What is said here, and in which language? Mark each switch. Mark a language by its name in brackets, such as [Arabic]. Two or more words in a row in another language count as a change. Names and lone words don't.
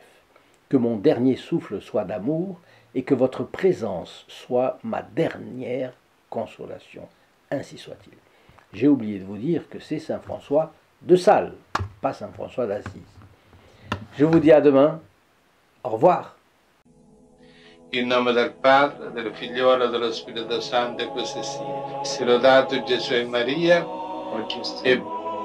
[French] Que mon dernier souffle soit d'amour et que votre présence soit ma dernière consolation. Ainsi soit-il. J'ai oublié de vous dire que c'est Saint François de Sales, pas Saint François d'Assise. Je vous dis à demain. Au revoir. [Italian] In nome del Padre, del Figliolo e dello Spirito Santo, e così sia. Sia lodato Gesù e Maria, e